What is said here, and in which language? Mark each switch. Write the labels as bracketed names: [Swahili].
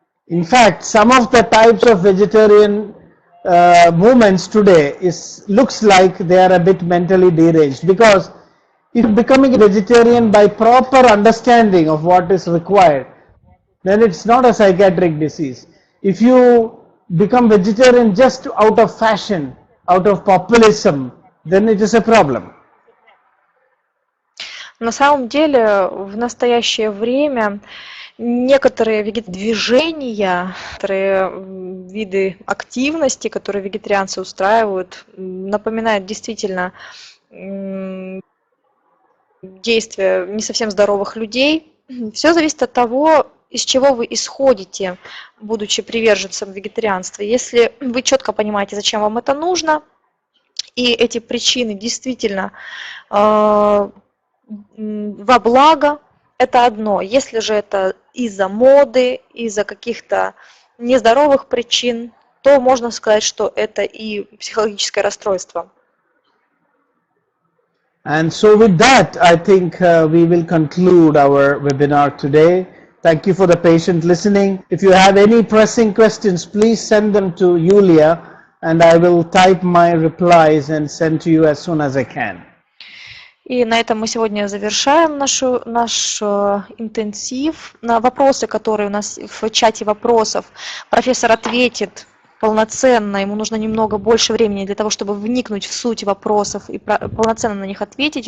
[English] In fact, some of the types of vegetarian movements today looks like they are a bit mentally deranged, because if becoming a vegetarian by proper understanding of what is required, then it's not a psychiatric disease. If you become vegetarian just out of fashion, out of populism, then it is a problem. [Russian] На самом деле, в настоящее время некоторые движения, некоторые виды активности, которые вегетарианцы устраивают, напоминают действительно действия не совсем здоровых людей. Все зависит от того, из чего вы исходите, будучи приверженцем вегетарианства. Если вы четко понимаете, зачем вам это нужно, и эти причины действительно во благо, это одно. Если же это из-за моды, из-за каких-то нездоровых причин, то можно сказать, что это и психологическое расстройство. [English] And so with that, I think we will conclude our webinar today. Thank you for the patient listening. If you have any pressing questions, please send them to Yulia, and I will type my replies and send to you as soon as I can. [Russian] И на этом мы сегодня завершаем наш интенсив. На вопросы, которые у нас в чате вопросов, профессор ответит полноценно. Ему нужно немного больше времени для того, чтобы вникнуть в суть вопросов и полноценно на них ответить.